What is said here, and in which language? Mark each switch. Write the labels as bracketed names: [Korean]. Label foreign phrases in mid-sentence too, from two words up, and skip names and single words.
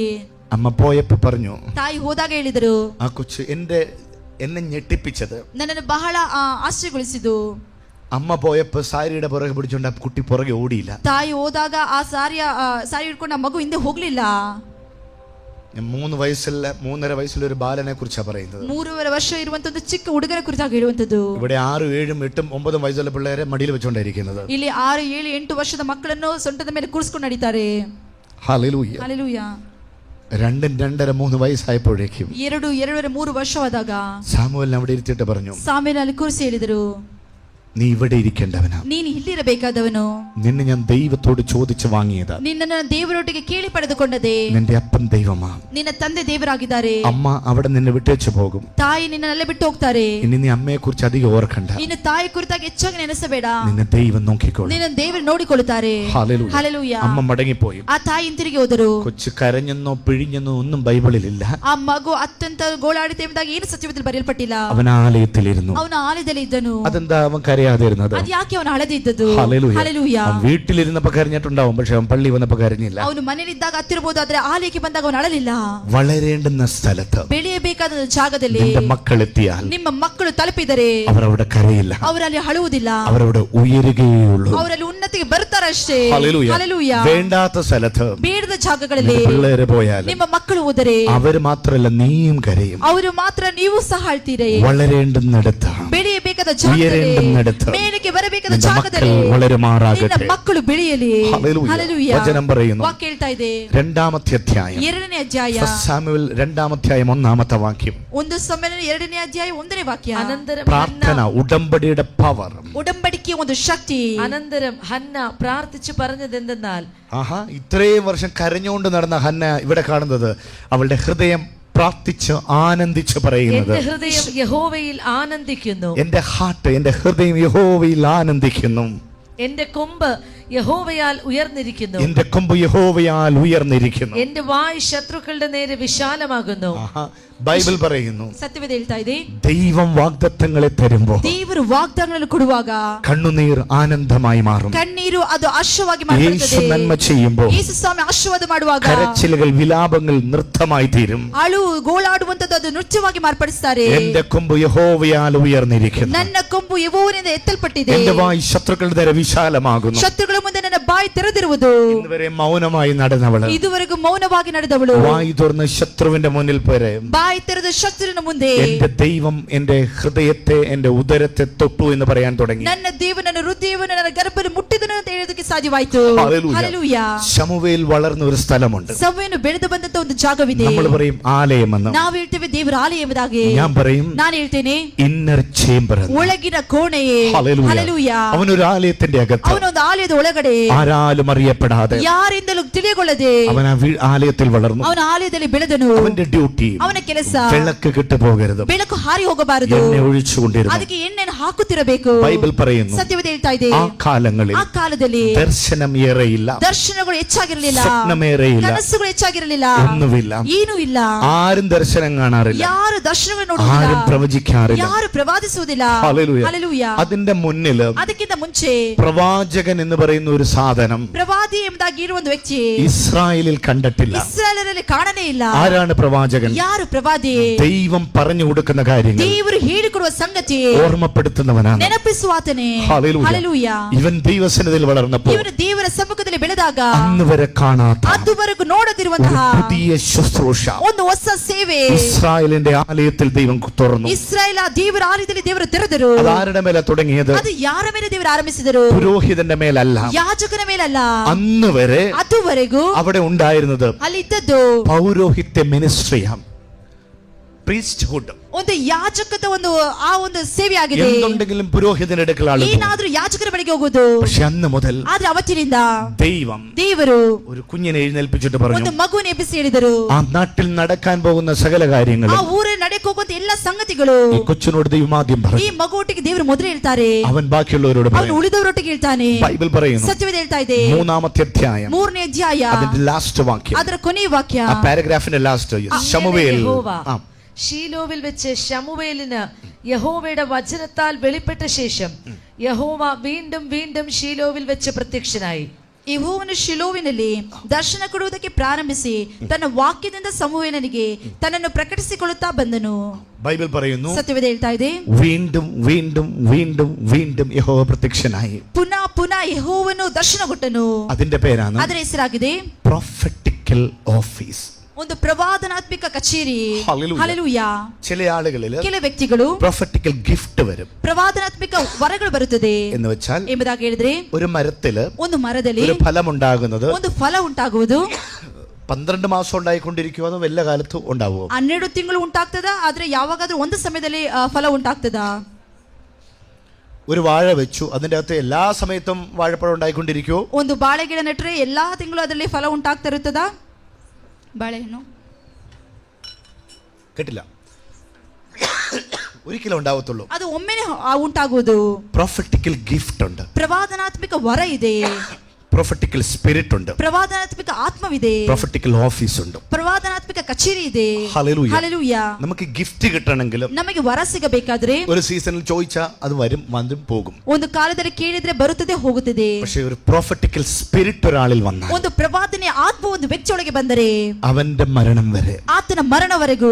[Malayalam] അമ്മ പോയപ്പോ പറഞ്ഞു, [Kannada] ತಾಯಿ ಹೋದಾಗ ಹೇಳಿದರು, [Malayalam] ആ കൊച്ചു എന്നെ ഞെട്ടിപ്പിച്ചത്, [Kannada] ನನ್ನನ್ನು ಬಹಳ ಆಶ್ಚರ್ಯಗೊಳಿಸಿತು. [Malayalam] അമ്മ പോയപ്പോ സാരിയുടെ പുറകെ പിടിച്ചോണ്ട് ആ കുട്ടി പുറകെ ഓടിയില്ല. [Kannada] ತಾಯಿ ಹೋದಾಗ ಆ ಸಾರಿ ಹಿಡ್ಕೊಂಡು ಆ ಮಗು ಹಿಂದೆ ಹೋಗ್ಲಿಲ್ಲ. [Malayalam] 3.5 വയസ്സുള്ള ഒരു ബാലനെ കുറിച്ചാണ് പറയുന്നത്. [Kannada] 3.5 ವರ್ಷ ಇರುವಂತ ಒಂದು ಚಿಕ್ಕ ಹುಡುಗನ ಕುರಿತಾಗಿ ಹೇಳುವಂತದ್ದು. [Malayalam] ഇവിടെ 6, 7, 8, 9 വയസ്സുള്ള പിള്ളേരെ മടിയിൽ വെച്ചോണ്ടിരിക്കുന്നത്. [Kannada] ಇಲ್ಲಿ 6, 7, 8 ವರ್ಷದ ಮಕ್ಕಳನ್ನು ಸೊಂಟದ ಮೇಲೆ ಕೂರಿಸಿಕೊಂಡು ನಡೀತಾರೆ. [Malayalam] ഹല്ലേലൂയ. [Kannada] ಹಲ್ಲೆಲೂಯಾ. [Malayalam] 2, 2.5, 3 വയസ്സായപ്പോഴേക്കും [Kannada] 2, 2.5, 3 ವರ್ಷವಾದಾಗ [Malayalam] സാമുവേലിനെ അവിടെ ഇരുത്തിയിട്ട് പറഞ്ഞു, [Kannada] ಸಾಮೇಲಲ್ಲಿ ಕೂರಿಸಿ ಹೇಳಿದರು, [Malayalam] നീ ഇവിടെ ഇരിക്കേണ്ടവനാ, [Kannada] ನೀನು ಇಲ್ಲಿರಬೇಕಾದವನು, [Malayalam] നിന്നെ ഞാൻ ദൈവത്തോട് ചോദിച്ചു വാങ്ങിയതാ, [Kannada] ನಿನ್ನನ್ನು ದೇವರೊಟ್ಟಿಗೆ ಕೇಳಿ ಪಡೆದುಕೊಂಡದೆ, [Malayalam] നിന്റെ അപ്പൻ ദൈവമാ, [Kannada] ನಿನ್ನ ತಂದೆ ದೇವರಾಗಿದ್ದಾರೆ. [Malayalam] അമ്മ അവിടെ നിന്നെ വിട്ടേച്ചു പോകും, [Kannada] ತಾಯಿ ನಿನ್ನನ್ನೆಲ್ಲ ಬಿಟ್ಟು ಹೋಗ್ತಾರೆ. [Malayalam] ഇനി നീ അമ്മയെ കുറിച്ച് അധികം ഓർക്കണ്ട, [Kannada] ಇನ್ನು ತಾಯಿ ಕುರಿತಾಗಿ ಹೆಚ್ಚಾಗಿ ನೆನೆಸಬೇಡ, [Malayalam] നിന്നെ ദൈവം നോക്കിക്കോളും. [Kannada] ನಿನ್ನ ದೇವರು ನೋಡಿಕೊಳ್ಳುತ್ತಾರೆ. [Malayalam] ഹല്ലേലൂയ. [Kannada] ಹಲ್ಲೆಲೂಯಾ. [Malayalam] അമ്മ മടങ്ങിപ്പോയി. [Kannada] ಆ ತಾಯಿ ಹಿಂತಿರುಗಿ ಹೋದರು. [Malayalam] കൊച്ചു കരഞ്ഞെന്നോ പിഴിഞ്ഞെന്നോ ഒന്നും ബൈബിളിലില്ല. [Kannada] ಆ ಮಗು ಅತ್ಯಂತ ಗೋಳಾಡಿದೆ ಎಂಬುದಾಗಿ ಏನು ಸತ್ಯವೇದದಲ್ಲಿ ಬರೆಯಲ್ಪಟ್ಟಿಲ್ಲ. [Malayalam] അവൻ ആലയത്തിലിരുന്നു. [Kannada] ಅವನ ಆಲಯದಲ್ಲಿ ಇದ್ದನು. [Malayalam] അതെന്താ അവൻ കരയാതിരുന്നത്? [Kannada] ಅದು ಯಾಕೆ ಅವನು ಅಳದಿದ್ದದ್ದು? [Malayalam] ഹല്ലേലൂയ. [Kannada] ಹಲ್ಲೆಲೂಯಾ. [Malayalam] അവൻ വീട്ടിലിരുന്നപ്പോ കരഞ്ഞിട്ടുണ്ടാവും, പക്ഷെ അവൻ പള്ളി വന്നപ്പോ കരഞ്ഞില്ല. [Kannada] ಅವನು ಮನೆಯಲ್ಲಿದ್ದಾಗ ಹತ್ತಿರಬಹುದು, ಆದ್ರೆ ಆಲಯಕ್ಕೆ ಬಂದಾಗ ಅವನು ಅಳಲಿಲ್ಲ. [Malayalam] വളരേണ്ടുന്ന സ്ഥലത്ത് [Kannada] ಬೆಳೆಯಬೇಕಾದ ಜಾಗದಲ್ಲಿ [Malayalam] നിന്റെ മക്കൾ എത്തിയാൽ [Kannada] ನಿಮ್ಮ ಮಕ್ಕಳು ತಲುಪಿದರೆ [Malayalam] അവർ അവിടെ കരയില്ല, [Kannada] ಅವರಲ್ಲಿ ಅಳುವುದಿಲ್ಲ, [Malayalam] അവരവിടെ ഉയരുകയുള്ളൂ. [Kannada] ಅವರಲ್ಲಿ ಉನ್ನತಿಗೆ ಬರ್ತಾರಷ್ಟೇ. [Malayalam] ഹല്ലേലൂയ. [Kannada] ಹಲ್ಲೆಲೂಯಾ. [Malayalam] വേണ്ടാത്ത സ്ഥലത്ത് [Kannada] ಬೇಡದ ಜಾಗಗಳಲ್ಲಿ [Malayalam] പിള്ളേര് പോയാൽ [Kannada] ನಿಮ್ಮ ಮಕ್ಕಳು ಹೋದರೆ [Malayalam] അവര് മാത്രല്ല നീയും കരയും. [Kannada] ಅವರು ಮಾತ್ರ ನೀವು ಸಹ ಅಳ್ತೀರಿ. [Malayalam] വളരേണ്ടുന്നിടത്ത്, [Kannada] ಬೆಳೆಯಬೇಕಾದ ಜಾಗದಲ್ಲಿ, [Malayalam] ഉയരേണ്ടുന്നിടത്ത് [Kannada] മേലേക്ക് ಬರಬೇಕಾದ [Malayalam] നിന്റെ മക്കൾ [Kannada] ಜಾಗದಲ್ಲಿ [Malayalam] വളരുമാറാകട്ടെ. [Kannada] ನಿನ್ನ ಮಕ್ಕಳು ಬೆಳೆಯಲಿ. [Malayalam] ഹല്ലേലൂയ. [Kannada] ಹಲ್ಲೆಲೂಯಾ. [Malayalam] വചനം പറയുന്നു, [Kannada] ವಾಕ್ಯ ಹೇಳ್ತಾ ಇದೆ. [Malayalam] 2-ാമത്തെ അധ്യായം, [Kannada] 2ನೇ ಅಧ್ಯಾಯ, [Malayalam] 1 സാമുവേൽ 2-ാം അധ്യായം 1-ാമത്തെ വാക്യം. [Kannada] 1 ಸಮುವೇಲ 2ನೇ ಅಧ್ಯಾಯ 1ನೇ ವಾಕ್ಯ. [Malayalam] അനന്തരം പ്രാർത്ഥന, ഉടമ്പടിയുടെ പവർ, [Kannada] ഉടമ്പടിക്ക് ಒಂದು ಶಕ್ತಿ. [Malayalam] അനന്തരം ഹന്ന പ്രാർത്ഥിച്ചു പറഞ്ഞതെന്തെന്നാൽ, ആഹാ, ഇത്രയും വർഷം കരഞ്ഞുകൊണ്ട് നടന്ന ഹന്ന ഇവിടെ കാണുന്നത് അവളുടെ ഹൃദയം പ്രാർത്ഥിച്ച് ആനന്ദിച്ച് പറയുന്നത്, എന്റെ ഹൃദയം യഹോവയിൽ ആനന്ദിക്കുന്നു, എന്റെ ഹാർട്ട്, എന്റെ ഹൃദയം യഹോവയിൽ ആനന്ദിക്കുന്നു, എന്റെ കൊമ്പ് യഹോവയാൽ ഉയർന്നിരിക്കുന്നു, എന്റെ കൊമ്പ് യഹോവയാൽ ഉയർന്നിരിക്കുന്നു. എന്റെ വായ് ശത്രുക്കളുടെ നേരെ വിശാലമാകുന്നു. ആഹാ, ബൈബിൾ പറയുന്നു, [Kannada] ಸತ್ಯವೇದ ಹೇಳ್ತಾ ಇದೆ, [Malayalam] ദൈവം വാഗ്ദത്തങ്ങളെ തരുമ്പോ [Kannada] ದೇವರು ವಾಗ್ದಾನಗಳನ್ನು ಕೊಡುವಾಗ [Malayalam] കണ്ണുനീർ ആനന്ദമായി മാറും. [Kannada] ಕಣ್ಣೀರು ಅದು ಆಶ್ರವಾಗಿ [Malayalam] യേശു [Kannada] ಮಾರ್ಪಡುತ್ತದೆ. [Malayalam] നന്മ ചെയ്യുമ്പോ [Kannada] ಯೇಸು ಸ್ವಾಮಿ ಆಶೀರ್ವಾದ ಮಾಡುವಾಗ [Malayalam] കരച്ചിലുകൾ, വിലാപങ്ങൾ നൃത്തമായി തീരും. [Kannada] ಅಳು ಗೋಳಾಡುವಂತದ್ದು ಅದು ನೃತ್ಯವಾಗಿ ಮಾರ್ಪಡಿಸುತ್ತಾರೆ. [Malayalam] എന്റെ കൊമ്പ് യഹോവയാൽ ഉയർന്നിരിക്കുന്നു, [Kannada] ನನ್ನ ಕೊಂಬು ಯೆಹೋವನಿಂದ ಎತ್ತಲ್ಪಟ್ಟಿದೆ, [Malayalam] എന്റെ വായ് ശത്രുക്കളുടെ നേരെ വിശാലമാകുന്നു. [Kannada] ಶತ್ರುಗಳ ಮುಂದೆ ನನ್ನ ಬಾಯಿ ತೆರೆದಿರುವುದು. [Malayalam] ഇന്നുവരെ മൗനമായി നടന്നവള് [Kannada] ಇದುವರೆಗೂ ಮೌನವಾಗಿ ನಡೆದವಳು [Malayalam] വായ് തുറന്ന് ശത്രുവിന്റെ മുന്നിൽ പോരെ, [Kannada] ಬಾಯಿ ತೆರೆದ ಶತ್ರುವಿನ ಮುಂದೆ [Malayalam] എന്റെ ദൈവം എന്റെ ഹൃദയത്തെ, എന്റെ ഉദരത്തെ തൊട്ടു എന്ന് പറയാൻ തുടങ്ങി. [Kannada] ನನ್ನ ದೇವರು ನನ್ನ ಹೃದಯವನ್ನು ನನ್ನ ಗರ್ಭದಲ್ಲಿ ಮುಟ್ಟಿದನು ಅಂತ ಹೇಳೋದಕ್ಕೆ ಸಾಧ್ಯವಾಯಿತು. [Malayalam] ഹല്ലേലൂയ. [Kannada] ಹಲ್ಲೆಲೂಯಾ. [Malayalam] ശമൂവേൽ വളർന്ന ഒരു സ്ഥലമുണ്ട്. [Kannada] ಸಮುವೇಲನು ಬೆಳೆದು ಬಂದಂತ ಒಂದು ಜಾಗವಿದೆ. [Malayalam] നമ്മൾ പറയും ആലയമെന്ന്, [Kannada] ನಾವು ಹೇಳ್ತೇವೆ ದೇವರ ಆಲಯ ಎಂಬುದಾಗಿ. [Malayalam] ഞാൻ പറയും [Kannada] ನಾನು ಹೇಳ್ತೇನೆ [English] inner chamber. [Kannada] ಒಳಗಿನ ಕೋಣೆಯೇ. [Malayalam] ഹല്ലേലൂയ. [Kannada] ಹಲ್ಲೆಲೂಯಾ. [Malayalam] അവനൊരു ആലയത്തിന്റെ അകത്ത് [Kannada] ಅವನೊಂದು ಆಲಯದ ಒಳಗಡೆ [Malayalam] ആരാലും അറിയപ്പെടാതെ [Kannada] ಯಾರಿಂದಲೂ ತಿಳಿಯಗೊಳ್ಳದೆ [Malayalam] അവൻ ആ ആലയത്തിൽ വളർന്നു. [Kannada] ಅವನ ಆಲಯದಲ್ಲಿ ಬೆಳೆದನು. [Malayalam] അവന്റെ ഡ്യൂട്ടി, [Kannada] ಅವನ ಕೆಲಸ [Malayalam] വിളക്ക് കിട്ടുപോകരുത്, [Kannada] ಬೆಳಕು ಹಾರಿ ಹೋಗಬಾರದು, [Malayalam] എണ്ണ ഒഴിച്ചുകൊണ്ടിരുന്നു. [Kannada] ಅದಕ್ಕೆ ಎಣ್ಣೆಯನ್ನು ಹಾಕುತ್ತಿರಬೇಕು. [Malayalam] ബൈബിൾ പറയുന്നു, [Kannada] ಸತ್ಯವೇದ ಹೇಳ್ತಾ ಇದೆ, [Malayalam] ആ കാലങ്ങളിൽ [Kannada] ಆ ಕಾಲದಲ್ಲಿ [Malayalam] ദർശനം ഏറെയില്ല, [Kannada] ದರ್ಶನಗಳು ಹೆಚ್ಚಾಗಿರಲಿಲ್ಲ, [Malayalam] സ്വപ്നമേറെയില്ല, [Kannada] ಕನಸುಗಳು ಹೆಚ್ಚಾಗಿರಲಿಲ್ಲ, [Malayalam] ഒന്നുമില്ല. [Kannada] ಏನೂ ಇಲ್ಲ. [Malayalam] ആരും ദർശനം കാണാറില്ല, [Kannada] ಯಾರು ದರ್ಶನಗಳು ನೋಡುವುದಿಲ್ಲ, [Malayalam] ആരും പ്രവചിക്കാറില്ല. [Kannada] ಯಾರು ಪ್ರವಾದಿಸುವುದಿಲ್ಲ. [Malayalam] ഹല്ലേലൂയ. [Kannada] ಹಲ್ಲೆಲೂಯಾ. [Malayalam] അതിന്റെ മുന്നിൽ [Kannada] ಅದಕ್ಕಿಂತ ಮುಂಚೆ [Malayalam] പ്രവാചകൻ എന്ന് പറയുന്ന ഒരു സാധനം [Kannada] ಪ್ರವಾದಿ ಎಂಬುದಾಗಿ ಇರುವ ಒಂದು ವ್ಯಕ್ತಿ [Malayalam] ഇസ്രായേലിൽ കണ്ടിട്ടില്ല. [Kannada] ಇಸ್ರಾಯೇಲರಲ್ಲಿ ಕಾಣನೇ ಇಲ್ಲ. [Malayalam] ആരാണ് പ്രവാചകൻ? [Kannada] ಯಾರು ಪ್ರವಾದಿ? [Malayalam] ദൈവം പറഞ്ഞു കൊടുക്കുന്ന കാര്യങ്ങൾ [Kannada] ದೇವರು ಹೇಳಿಕೊಡುವ ಸಂಗತಿ [Malayalam] ഓർമ്മപ്പെടുത്തുന്നവനാണ്. [Kannada] ನೆನಪಿಸುವ ಆತನೇ. [Malayalam] ഹല്ലേലൂയ. [Kannada] ಹಲ್ಲೆಲೂಯಾ. [Malayalam] ഇവൻ ദൈവസന്നിധിയിൽ വളർന്നപ്പോൾ [Kannada] ಇವನು ದೇವರ ಸಮ್ಮುಖದಲ್ಲಿ ಬೆಳೆದಾಗ [Malayalam] അന്ന് വരെ കാണാത്ത [Kannada] ಅದುವರೆಗೂ [Malayalam] ഒരു [Kannada] ನೋಡದಿರುವಂತಹ [Malayalam] പുതിയ ശുശ്രൂഷ [Kannada] ಒಂದು ಹೊಸ ಸೇವೆ [Malayalam] ഇസ്രായേലിന്റെ ആലയത്തിൽ ദൈവം തുറന്നു. [Kannada] ಇಸ್ರಾಯೇಲ ದೇವರ ಆಲಯದಲ್ಲಿ ದೇವರು ತೆರೆದರು. [Malayalam] അതാരുടെ മേലെ തുടങ്ങിയത്? [Kannada] ಅದು ಯಾರ ಮೇಲೆ ದೇವರು ಆರಂಭಿಸಿದರು? [Malayalam] പുരോഹിതന്റെ മേലല്ല. [Kannada] ಯಾಜಕನ ಮೇಲಲ್ಲ. [Malayalam] അന്ന് വരെ [Kannada] ಅದುವರೆಗೂ [Malayalam] അവിടെ ഉണ്ടായിരുന്നത് [Kannada] ಅಲ್ಲಿ ಇದ್ದದ್ದು [Malayalam] പൗരോഹിത്യ മിനിസ്ട്രിയാണ്. [Kannada] priesthood. ಒಂದು ಯಾಜಕದ ಒಂದು ಆ ಒಂದು ಸೇವೆ ಆಗಿದೆ. [Malayalam] എന്തുണ്ടെങ്കിലും പുരോഹിതന്റെ അടുക്കൽ ആളുകൾ പോകും. [Kannada] ಏನಾದ್ರೂ ಯಾಜಕರ ಬಳಿಗೆ ಹೋಗೋದು. [Malayalam] പക്ഷെ അന്ന് മുതൽ [Kannada] ಆದ್ರೆ ಅವತ್ತಿನಿಂದ [Malayalam] ದೇವರು ഒരു കുഞ്ഞിനെ എഴുന്നേൽപ്പിച്ചിട്ട് പറഞ്ഞു, [Kannada] ಒಂದು ಮಗುವಿನ ಎಬ್ಬಿಸಿ ಹೇಳಿದರು, [Malayalam] ആ നാട്ടിൽ നടക്കാൻ പോകുന്ന സകല കാര്യങ്ങളും, [Kannada] ಆ ಊರಿನ ನಡೆಯಕ್ಕೆ ಹೋಗುವಂತ ಎಲ್ಲ ಸಂಗತಿಗಳು [Malayalam] ഈ കൊച്ചിനോട് ദൈവം ആദ്യം [Kannada] ಈ [Malayalam] പറഞ്ഞു. [Kannada] ಮಗುವೊಟ್ಟಿಗೆ ದೇವರು ಮೊದಲು ಹೇಳ್ತಾರೆ, [Malayalam] അവൻ ബാക്കിയുള്ളവരോട് [Kannada] ಅವನು [Malayalam] പറയും. [Kannada] ಉಳಿದವರೊಟ್ಟಿಗೆ ಹೇಳ್ತಾನೆ. [Malayalam] ബൈബിൾ പറയുന്നു, [Kannada] ಸತ್ಯವೇದ ಹೇಳ್ತಾ ಇದೆ, [Malayalam] 3-ാമത്തെ അധ്യായം [Kannada] ಮೂರನೇ ಅಧ್ಯಾಯ [Malayalam] അതിന്റെ ലാസ്റ്റ് വാക്യം, [Kannada] ಅದರ ಕೊನೆಯ ವಾಕ್ಯ, [Malayalam] ആ പാരഗ്രാഫിന്റെ ലാസ്റ്റ്, ശമൂവേൽ ഷീലോവിൽ വെച്ച് ശമൂവേലിന് യഹോവയുടെ വചനത്താൽ വെളിപ്പെട്ട ശേഷം യഹോവ വീണ്ടും വീണ്ടും ഷീലോവിൽ വെച്ച് പ്രത്യക്ഷനായി. [Kannada] ಯೆಹೋವನು ಶಿಲೋವಿನಲ್ಲಿ ದರ್ಶನ ಕೊಡುವುದಕ್ಕೆ ಪ್ರಾರಂಭಿಸಿ ತನ್ನ ವಾಕ್ಯದಿಂದ ಸಮೂವೇಲನಿಗೆ ತನ್ನನ್ನು ಪ್ರಕಟಿಸಿಕೊಳ್ಳುತ್ತಾ ಬಂದನು. [Malayalam] ബൈബിൾ പറയുന്നു, [Kannada] സത്യവേദ ಹೇಳ್ತಾ ಇದೆ, [Malayalam] വീണ്ടും വീണ്ടും വീണ്ടും വീണ്ടും യഹോവ പ്രത്യക്ഷനായി. [Kannada] ಪುನಃ ಪುನಃ ಯೆಹೋವನು ದರ್ಶನ ಕೊಟ್ಟನು. [Malayalam] അതിന്റെ പേരാണ് [Kannada] ಅದರ ಹೆಸರಾಗಿದೆ [English] prophetical office, [Kannada] ಒಂದು ಪ್ರವಾದನಾತ್ಮಕ ಕಚೇರಿ. [Malayalam] Hallelujah. [Kannada] ಹಲ್ಲೆಲೂಯಾ. [Malayalam] ചില ആളുകളിൽ [Kannada] ಕೆಲ ವ್ಯಕ್ತಿಗಳು [English] prophetical gift [Malayalam] വരും. [Kannada] ಪ್ರವಾದನಾತ್ಮಕ ವರಗಳು ಬರುತ್ತದೆ [Malayalam] എന്ന് വെച്ചാൽ [Kannada] ಎಂಬುದಾಗಿ ಹೇಳಿದ್ರೆ, [Malayalam] ഒരു മരത്തില് [Kannada] ಒಂದು ಮರದಲ್ಲಿ [Malayalam] ഒരു ഫലം ഉണ്ടാകുന്നത് [Kannada] ಒಂದು ಫಲ ಉಂಟಾಗುವುದು [Malayalam] 12 മാസം ഉണ്ടായിക്കൊണ്ടിരിക്കുമോ അതോ വല്ല കാലത്ത് ഉണ്ടാവുമോ? [Kannada] 12 ತಿಂಗಳು ಉಂಟಾಗ್ತದ, ಆದ್ರೆ ಯಾವಾಗಾದ್ರೂ ಒಂದು ಸಮಯದಲ್ಲಿ ಫಲ ಉಂಟಾಗ್ತದ. [Malayalam] ഒരു വാഴ വെച്ചു, അതിന്റെ അകത്ത് എല്ലാ സമയത്തും വാഴപ്പഴം ഉണ്ടായിക്കൊണ്ടിരിക്കുമോ? [Kannada] ಒಂದು ಬಾಳೆ ಗಿಡ ನೆಟ್ರೆ ಎಲ್ಲಾ ತಿಂಗಳು ಅದರಲ್ಲಿ ಫಲ ಉಂಟಾಗ್ತಾ ಇರುತ್ತದ? ಬಾಳೆಹಣ್ಣು [Malayalam] കേട്ടില്ല, ഒരിക്കലും ഉണ്ടാവത്തുള്ളൂ. [Kannada] ಅದು ಒಮ್ಮೆನೆ ಉಂಟಾಗುವುದು. [English] prophetical gift [Malayalam] ഉണ്ട്, [Kannada] ಪ್ರವಾದನಾತ್ಮಕ ವರ ಇದೆ, [English] prophetical spirit [Malayalam] ഉണ്ട്, [Kannada] ಪ್ರವಾದನಾತ್ಮಕ ಆತ್ಮವಿದೆ, [English] prophetical office [Malayalam] ഉണ്ട്, [Kannada] ಪ್ರವಾದನಾತ್ಮಕ ಕಚೇರಿ ಇದೆ. [Malayalam] ഹല്ലേലൂയ. ഹല്ലേലൂയ. നമുക്ക് ഗിഫ്റ്റ് കിട്ടണമെങ്കിലും [Kannada] ನಮಗೆ ವರ ಸಿಗಬೇಕಾದ್ರೆ [Malayalam] ഒരു സീസണിൽ ചോദിച്ചാൽ അത് വരും, വന്നും പോകും. [Kannada] ಒಂದು ಕಾಲದಲ್ಲಿ ಕೇಳಿದ್ರೆ ಬರುತ್ತದೆ ಹೋಗುತ್ತದೆ. [Malayalam] പക്ഷേ ഒരു [English] prophetical spirit [Malayalam] ഒരാളിൽ വന്നാൽ, [Kannada] ಒಂದು ಪ್ರವಾದನೆ ಆತ್ಮ ಒಂದು ವ್ಯಕ್ತಿಯೊಳಗೆ ಬಂದರೆ [Malayalam] അവന്റെ മരണം വരെ [Kannada] ಆತನ ಮರಣವರೆಗೂ